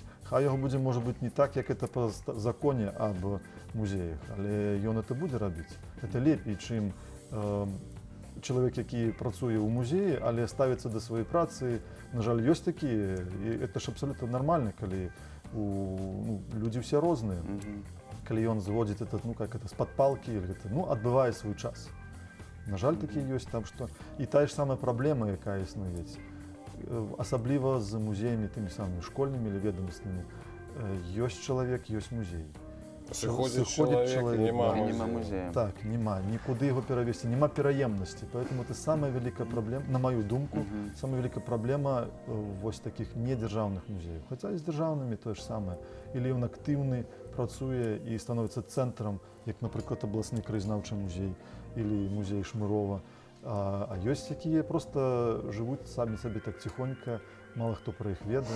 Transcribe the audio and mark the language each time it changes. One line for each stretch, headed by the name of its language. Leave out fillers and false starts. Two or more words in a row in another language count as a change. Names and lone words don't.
Belarusian: Хай яго будзе, можа быць, не так, як это па законе аб музеях, але ён это будзе рабіць. Это лепей, чым чалавек, які працуе ў музеі, але ставіцца да сваёй працы. На жаль, ёсць такія, і это ж абсалютна нармальна, калі людзі ўсе розныя. Калі ён зводзіць это,
Russian: ну, как это,
Belarusian: з-пад палкі, ну, адбывае свой час. На жаль, такія ёсць, там што і тая ж самая праблема, якая існуе, асабліва з музеямі тымі самымі школьнымі или ведомаснымі. Ёсць чалавек, ёсць музей. Сыходзіць чалавек, няма музея. Так, няма, нікуды яго перавесці, няма пераемнасці.
Russian: Поэтому это
Belarusian: самая вялікая праблема, на маю думку, самая вялікая праблема вось такіх недзяржаўных музеяў. Хаця і з дзяржаўнымі тое ж самае. Или ён актыўны, працуе і становіцца цэнтрам, як, напрыклад, абласны краязнаўчы музей или музей Шмырова. А ёсць якія проста жывуць самі сабе так ціхонька, мало хто пра іх ведае.